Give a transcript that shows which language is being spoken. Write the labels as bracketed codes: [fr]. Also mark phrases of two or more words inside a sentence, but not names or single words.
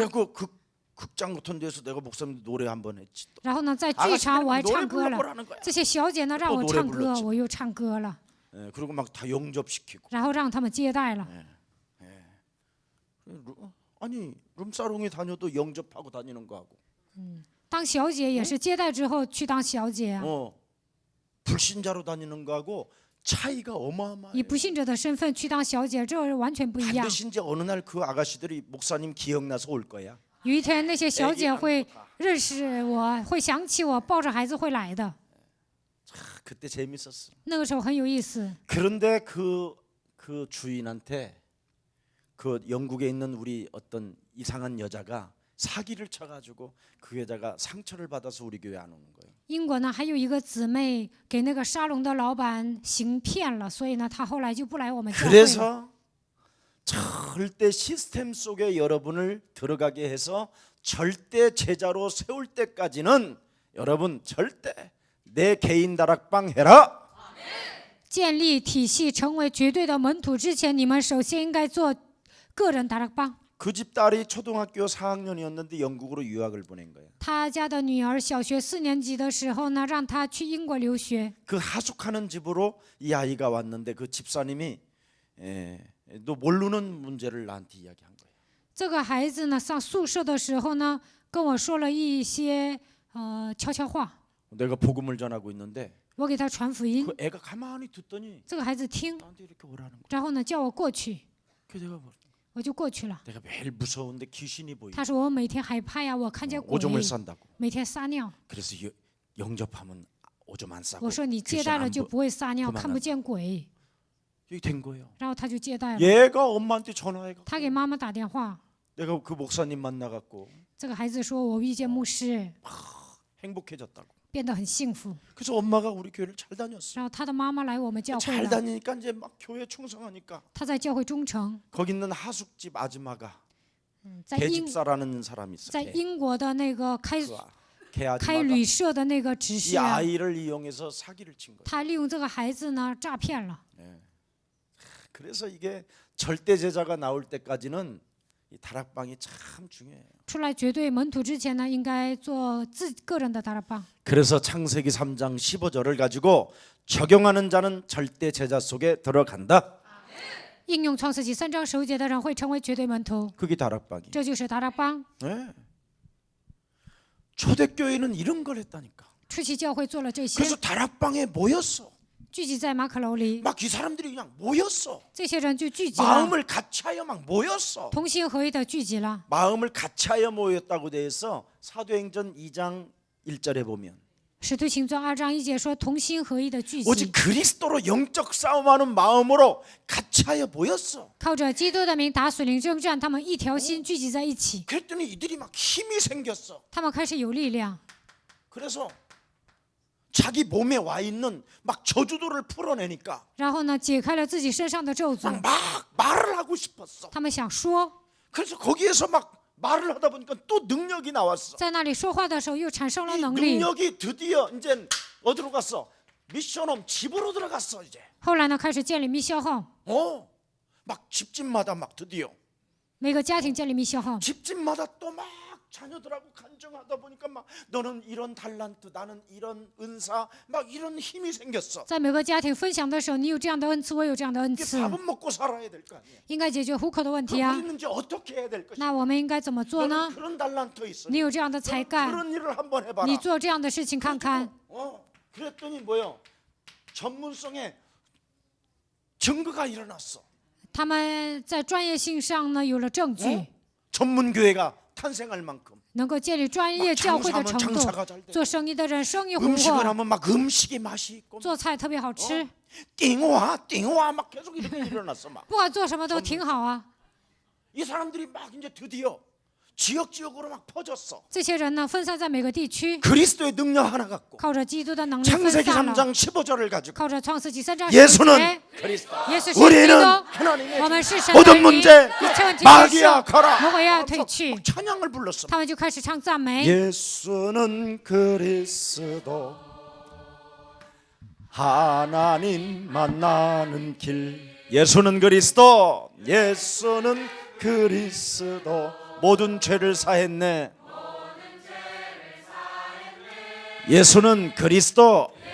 [ko] 내가 그 극장 같은 데서 내가 목사님 노래 한번 했지. [zh] 然后呢，在剧场我还 [ko] 노래 [zh] 唱歌了。 [ko] 불러보라는 거야. [zh] 这些小姐呢，让我 [ko] 또 [zh] 唱 [ko] 노래 [zh] 歌， [ko] 불렀지. [zh] 我又唱歌了， [ko] 예, 그리고 막 다 영접시키고. [zh] 然后让他们接待了。 [ko] 아니 룸사롱에 다녀도 영접하고 다니는 거하고 [zh] 当小姐也是接待之后去当小姐啊， [ko] 불신자로 다니는 거하고 차이가 어마어마해요. [zh] 以不信者的身份去当小姐，这完全不一样。 [ko] 반드시 이제 어느 날 그 아가씨들이 목사님 기억나서 올 거야. [zh] 有一天，那些小姐会认识我，会想起我，抱着孩子会来的。 [ko] 그때 재밌었어. [zh] 那个时候很有意思。 [ko] 그런데 그 주인한테 그 영국에 있는 우리 어떤 이상한 여자가 사기를 쳐가지고 그 여자가 상처를 받아서 우리 교회 안 오는 거예요. [zh] 英国呢，还有一个姊妹给那个沙龙的老板行骗了，所以呢，她后来就不来我们教会了。 [ko] 그래서 절대 시스템 속에 여러분을 들어가게 해서 절대 제자로 세울 때까지는 여러분 절대 내 개인 다락방 해라. [zh] 建立体系成为绝对的门徒之前，你们首先应该做个人达拉邦。 [ko] 그 집 딸이 초등학교 4학년이었는데 영국으로 유학을 보낸 거예요. [zh] 他家的女儿小学4年级的时候呢，让她去英国留学。 [ko] 그 하숙하는 집으로 이 아이가 왔는데 그 집사님이 너 모르는 문제를 나한테 이야기한 거예요. [zh] 这个孩子呢，上宿舍的时候呢，跟我说了一些悄悄话， [ko] 내가 복음을 전하고 있는데 [zh] 我给他传福音。 [ko] 그 애가 가만히 듣더니 [zh] 这个孩子听， [ko] 나한테 이렇게 오라는 거야. [zh] 然后呢叫我过去， [ko] 그래서 내가 뭐, [zh] 我就过去了。 [ko] 내가 매일 무서운데 귀신이 보이. [zh] 他说我每天害怕呀，我看见鬼， [ko] 오줌을 싼다고. [zh] 每天撒尿。 [ko] 그래서 영접하면 오줌 안 싸고 [zh] 我说你接 [ko] 귀신 [zh] 待了 [ko] 안 [zh] 就 [ko] 보. [zh] 不会撒尿， [ko] 그만한다. [zh] 看不见鬼。 [ko] 이게 된 거예요. [zh] 然后他就接待了， [ko] 얘가 엄마한테 전화해가. [zh] 他给妈妈打电话。 [ko] 내가 그 목사님 만나갖고 [zh] 这个孩子说我遇见牧师， [ko] 행복해졌다고. [zh] 变得很幸福。 [ko] 그래서 엄마가 우리 교회를 잘 다녔어. [zh] 然后他的妈妈来我们教会 [ko] 잘 [zh] 了， [ko] 다니니까 이제 막 교회 충성하니까 [zh] 他在教会忠诚。 [ko] 거기 있는 하숙집 아줌마가 [zh] 在英 [ko] 개집사라는 사람이 있어. [zh] 在英国的那个开 [ko] 개 [zh] 开 [ko] 아줌마가 [zh] 旅社的那个执 [ko] 이 [zh] 事啊， [ko] 아이를 이용해서 사기를 친 거예요. [zh] 他利用这个孩子呢诈骗了。 [ko] 그래서 이게 절대 제자가 나올 때까지는 이 다락방이 참 중요해요. [zh] 出来绝对门徒之前呢，应该做个人的达拉邦。 [ko] 그래서 창세기 3장 15절을 가지고 적용하는 자는 절대 제자 속에 들어간다. [zh] 应用创世纪3章15节的人会成为绝对门徒， [ko] 그게 다락방이. [zh] 这就是达拉邦。 [ko] 네. 초대교회는 이런 걸 했다니까. [zh] 初期教会做了这些， [ko] 그래서 다락방에 모였어. [zh] 聚集在马可楼里， [ko] 막 이 사람들이 그냥 모였어. [zh] 这些人就聚集了， [ko] 마음을 같이하여 막 모였어. [zh] 同心合一的聚集了。 [ko] 마음을 같이하여 모였다고 돼 있어. 사도행전 2장 1절에 보면 [zh] 使徒行传2章1节说，同心合一的聚 [ko] 오직 [zh] 集， [ko] 그리스도로 영적 싸움하는 마음으로 같이하여 모였어. [zh] 靠着基督的名打属灵征战，他们一条心聚集在一起， [ko] 그랬더니 이들이 막 힘이 생겼어. [zh] 他们开始有力量， [ko] 그래서 자기 몸에 와 있는 막 저주도를 풀어내니까 [zh] 然后呢，解开了自己身上的咒诅， [ko] 막 말을 하고 싶었어. [zh] 他们想说， [ko] 그래서 거기에서 막 말을 하다 보니까 또 능력이 나왔어. [zh] 在那里说话的时候又产生了 [ko] 이 [zh] 能力。 [ko] 능력이 드디어 이제 어디로 갔어? 미션홈 집으로 들어갔어 이제. [zh] 后来呢，开始建立密消号， [ko] 막 집집마다 막 드디어 [zh] 每个家庭建立密消号， [ko] 집집마다 또 막 자녀들하고 간증하다 보니까 막 너는 이런 달란트, 나는 이런 은사, 막 이런 힘이 생겼어. [zh] 在每个家庭分享的时候，你有这样的恩赐，我有这样的恩 [ko] 이게 [zh] 赐， [ko] 밥은 먹고 살아야 될 거 아니야. [zh] 应该解决糊口的问题 [ko] 그럼 [zh] 啊。 [ko] 우리는 이제 어떻게 해야 될 것이야? [zh] 那我们应该怎么做 [ko] 너는 [zh] 呢？ [ko] 그런 달란트 있어. [zh] 你有这样的才干， [ko] 그런 일을 한번 해봐라. [zh] 你做这样的事情看看。 [ko] 그랬더니 뭐요? 전문성에 증거가 일어났어. [zh] 他们在专业性上呢有了证据， [ko] 전문 교회가 탄생할 만큼 [zh] 能够建立专业教会的程 [ko] 장사가 [zh] 度。 [ko] 잘 돼. [zh] 做生意的人生意红 [ko] 음식을 [zh] 火， [ko] 하면 막 음식의 맛이 있고 [zh] 做菜特别好吃， [ko] 띵화 막 계속 이렇게 일어났어 막. [zh] 不管做什么都挺好啊。 [ko] 이 사람들이 막 이제 드디어 지역으로 막 퍼졌어. [zh] 这些人呢分散在每个地区， [ko] 그리스도의 능력 하나 갖고 [zh] 靠着基督的能力分 [ko] 창세기 [zh] 散了， [ko] 3장 15절을 가지고 [zh] 靠着创世纪3章 [ko] 예수는 [zh] 15节， [ko] 그리스도. [zh] 耶稣是基 [ko] 우리는 [zh] 督， [ko] 하나님의 [zh] 我们是神的 [ko] 모든 [zh] 儿女， [ko] 문제 [zh] 一切问题 [ko] 마귀야 [zh] 结束， [ko] 가라. [zh] 魔鬼要退去， [ko] 찬양을 불렀어. [zh] 他们就开始唱赞美。 [ko] 예수는 그리스도 하나님 만나는 길. 예수는 그리스도. 예수는 그리스도 모든 죄를 사했네. 예수는 그리스도.